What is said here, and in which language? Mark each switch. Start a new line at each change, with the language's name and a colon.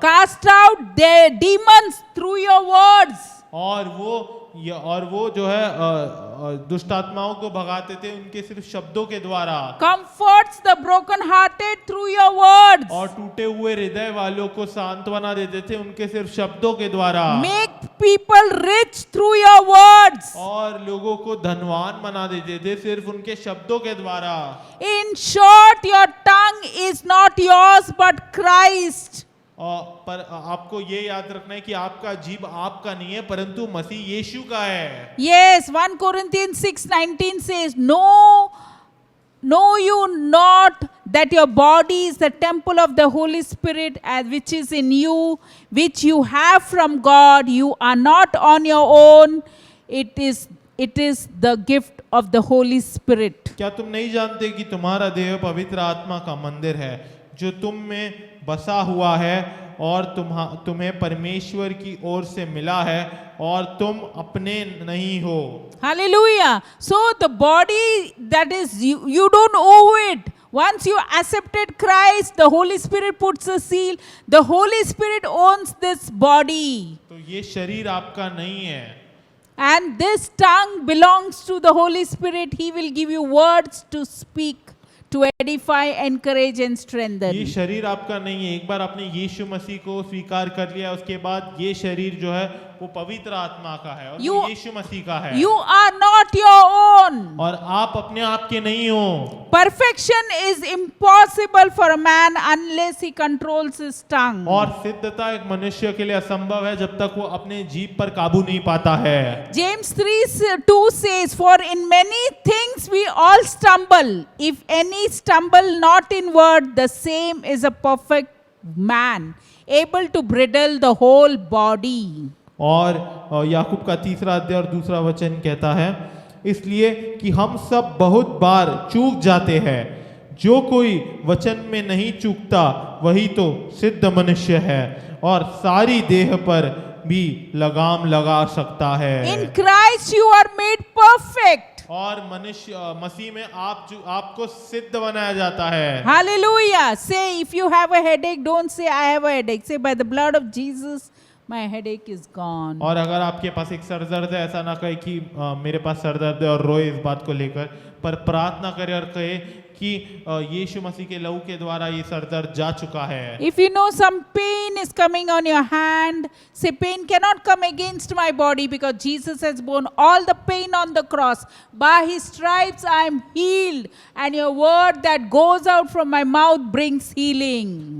English: Cast out their demons through your words.
Hindi: और वो जो है दुष्ट आत्माओं को भगाते थे उनके सिर्फ शब्दों के द्वारा।
English: Comforts the broken hearted through your words.
Hindi: और टूटे हुए हृदय वालों को सांत्वना देते थे उनके सिर्फ शब्दों के द्वारा।
English: Make people rich through your words.
Hindi: और लोगों को धनवान बना देते थे सिर्फ उनके शब्दों के द्वारा।
English: In short, your tongue is not yours but Christ.
Hindi: पर आपको ये याद रखना है कि आपका जीभ आपका नहीं है परंतु मसीह यीशु का है।
English: Yes, 1 Corinthians 6:19 says, Know you not that your body is the temple of the Holy Spirit, which is in you, which you have from God. You are not on your own. It is the gift of the Holy Spirit.
Hindi: क्या तुम नहीं जानते कि तुम्हारा देह पवित्र आत्मा का मंदिर है जो तुम में बसा हुआ है और तुम्हें परमेश्वर की ओर से मिला है और तुम अपने नहीं हो।
English: Hallelujah. So the body, that is you don't owe it. Once you accepted Christ, the Holy Spirit puts a seal. The Holy Spirit owns this body.
Hindi: तो ये शरीर आपका नहीं है।
English: And this tongue belongs to the Holy Spirit. He will give you words to speak to edify, encourage, and
Hindi: ये
English: strengthen.
Hindi: शरीर आपका नहीं है। एक बार आपने यीशु मसीह को स्वीकार कर लिया, उसके बाद ये शरीर जो है वो पवित्र आत्मा का है और वो
English: You-
Hindi: यीशु मसीह का है।
English: You are not your own.
Hindi: और आप अपने आप के नहीं हो।
English: Perfection is impossible for a man unless he controls his tongue.
Hindi: और सिद्धता एक मनुष्य के लिए असंभव है जब तक वो अपने जीभ पर काबू नहीं पाता है।
English: James 3:2 says, "For in many things we all stumble. If any stumble not in word, the same is a perfect man, able to bridle the whole body."
Hindi: और याकूब का 3रा अध्याय और 2रा वचन कहता है, इसलिए कि हम सब बहुत बार चूक जाते हैं, जो कोई वचन में नहीं चूकता वही तो सिद्ध मनुष्य है और सारी देह पर भी लगाम लगा सकता है।
English: In Christ you are made perfect.
Hindi: और मनुष्य मसीह में आपको सिद्ध बनाया जाता है।
English: Hallelujah. Say, if you have a headache, don't say I have a headache. Say, by the blood of Jesus, my headache is gone.
Hindi: और अगर आपके पास एक सर दर्द है, ऐसा ना कहे कि मेरे पास सर दर्द है और रोए इस बात को लेकर, पर प्रार्थना करे और कहे कि यीशु मसीह के लहू के द्वारा ये सर दर्द जा चुका है।
English: If you know some pain is coming on your hand, say, pain cannot come against my body because Jesus has borne all the pain on the cross. By his stripes I am healed, and your word that goes out from my mouth brings healing.